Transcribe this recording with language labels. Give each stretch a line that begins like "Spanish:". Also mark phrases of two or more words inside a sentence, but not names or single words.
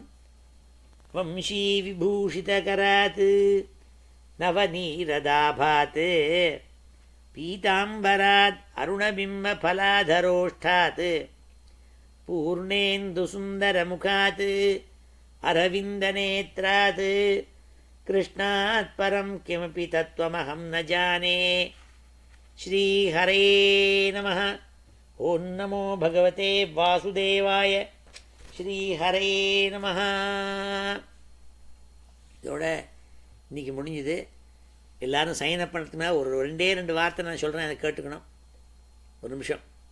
Sanskrit: वंशीविभूषितकरात् नवनीरदाभात् पीताम्बरात् अरुणबिम्बफलाधरोष्ठात् पूर्णेन्दुसुन्दरमुखात् अरविन्दनेत्रात् कृष्णात् परं किमपि तत्त्वमहं न जाने। श्रीहरे नमः। ॐ नमो भगवते वासुदेवाय। श्रीहरे नमः.
Tamil: இதோட இன்றைக்கி முடிஞ்சுது. எல்லோரும்
English: sign up
Tamil: பண்ணுறதுக்கு மேலே ஒரு 2 வார்த்தை நான் சொல்கிறேன், அதை கேட்டுக்கணும். ஒரு நிமிஷம்.